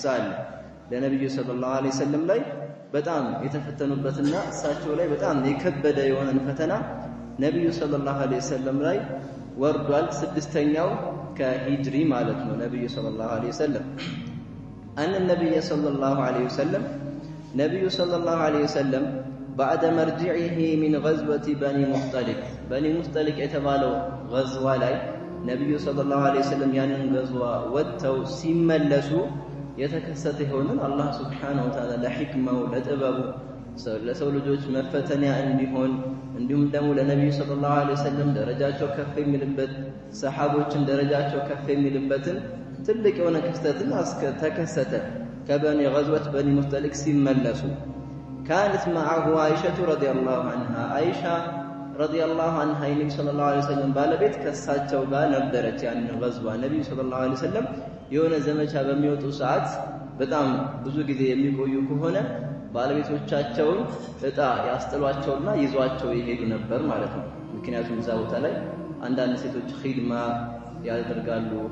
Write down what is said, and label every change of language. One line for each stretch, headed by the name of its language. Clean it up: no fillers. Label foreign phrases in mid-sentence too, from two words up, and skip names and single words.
Amharic: አለ። ለነብዩ
Arabic: صلى الله عليه وسلم
Amharic: ላይ በጣም የተፈተኑበትና እሳቸው ላይ በጣም የከበደ የሆነን ፈተና ነብዩ
Arabic: صلى الله عليه وسلم
Amharic: ላይ ወርዷል። ስድስተኛው ከሂጅሪ ማለት ነው። ነብዩ
Arabic: صلى الله عليه وسلم
Amharic: አን ነብዩ
Arabic: صلى الله عليه وسلم
Amharic: ነብዩ
Arabic: صلى الله عليه وسلم بعد مرجعه من غزوة بني مختلق
Amharic: የተባለው غزዋ ላይ ነብዩ
Arabic: صلى الله عليه وسلم
Amharic: ያንን غزዋ ወጥተው ሲመለሱ የተከሰተ የሆነን
Arabic: الله سبحانه وتعالى
Amharic: ለሕክማው ለጥበቡ ለሰው ልጆች መፈተኛ እንዲሆን እንዲሁም ደግሞ ለነብዩ
Arabic: صلى الله عليه وسلم
Amharic: ደረጃቸው ከፍ የሚልበት ሰሃቦችን ደረጃቸው ከፍ የሚልበትን ትልቅ የሆነ ክስተትን ተከሰተ። ከበኒ
Arabic: غزوة بني مختلق
Amharic: ሲመለሱ
Arabic: كانت معه عائشة رضي الله عنها عائشة رضي الله عنها النبي صلى الله عليه وسلم
Amharic: ባለቤት ከሳቸው ጋር ነበረች። ያን غزዋ ነብዩ
Arabic: صلى الله عليه وسلم
Amharic: የሆነ ዘመቻ በሚወጡ ሰዓት በጣም ብዙ ጊዜ የሚቆዩ ከሆነ ባለቤቶቻቸውን እጣ ያስጥሏቸውና ይዟቸው ይሄዱ ነበር ማለት ነው። ምክንያቱም እዛ ቦታ ላይ አንዳንድ ሴቶች ኺድማ ያደርጋሉ፣